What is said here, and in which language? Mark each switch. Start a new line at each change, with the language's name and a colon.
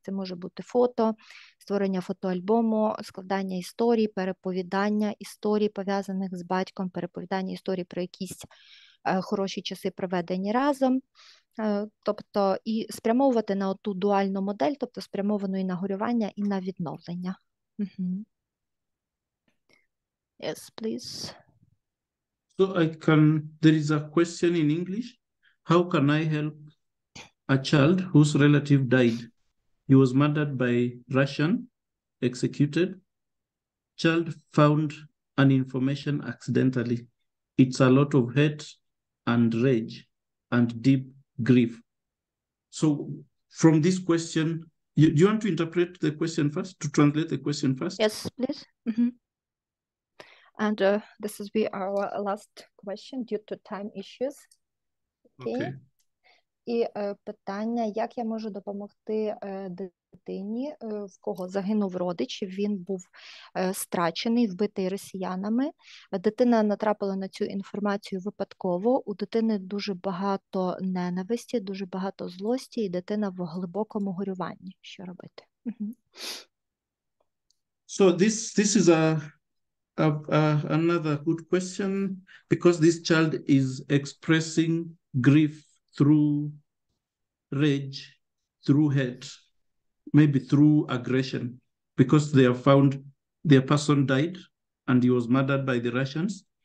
Ukrainian: Це може бути фото, створення фотоальбому, складання історій, переповідання історій, пов'язаних з батьком, переповідання історій про якісь хороші часи, проведені разом. Тобто і спрямовувати на ту дуальну модель, тобто спрямовану і на горювання, і на відновлення.
English: Yes, please. So there is a question in English. How can I help a child whose relative died? He was murdered by Russian, executed. Child found an information accidentally. It's a lot of hate and rage and deep grief. So from this question, do you want to interpret the question first, to translate the question first? Yes, please. And this will be our last question due to time issues. Okay.
Ukrainian: І питання, як я можу допомогти дитині, в кого загинув родич, він був страчений, вбитий росіянами. Дитина натрапила на цю інформацію випадково, у дитини дуже багато ненависті, дуже багато злості, і дитина в глибокому горюванні. Що робити?
English: So this is Another good question, because this child is expressing grief through rage, through hate, maybe through aggression, because they have found their person died and he was murdered by the Russians.